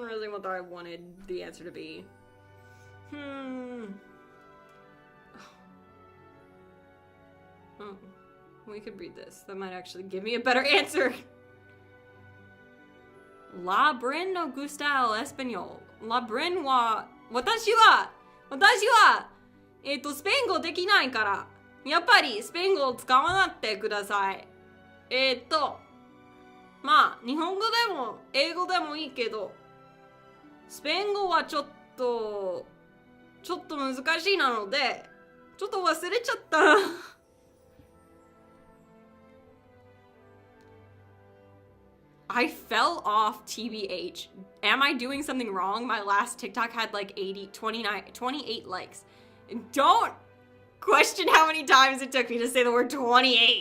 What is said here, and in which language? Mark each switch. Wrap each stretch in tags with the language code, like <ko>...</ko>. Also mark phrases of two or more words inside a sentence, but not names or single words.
<en>even what I wanted the answer to be. Oh, we could read this. That might actually give me a better answer.</en> <es>La Bren no gusta el español.</es> <ja>La Bren wa... Watashi wa... スペイン語できないから、やっぱりスペイン語を使わなってください。まあ、日本語でも英語でもいいけど、スペイン語はちょっと難しいなので、ちょっと忘れちゃった。</ja> <en>I fell off TBH. Am I doing something wrong? My last TikTok had like 28 likes. And don't question how many times it took me to say the word 28.</en>